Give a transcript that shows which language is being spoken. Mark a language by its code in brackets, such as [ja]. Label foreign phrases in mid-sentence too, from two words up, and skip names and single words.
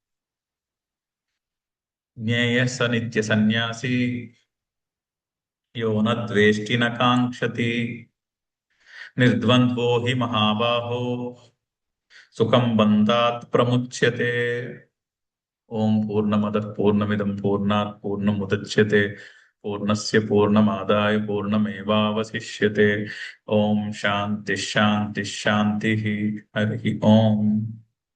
[sa] జ్ఞేయ స నిత్య సన్యాసి యో న ద్వేష్టి న కాంక్షతి నిర్ద్వంద్వో హి మహాబాహో సుఖం బంధాత్ ప్రముచ్యతే. ఓం పూర్ణమద పూర్ణమిదం పూర్ణాత్ పూర్ణముదచ్యతే పూర్ణస్య పూర్ణమాదాయ పూర్ణమేవావశిష్యతే. ఓం శాంతి శాంతి శాంతి. హరి ఓం.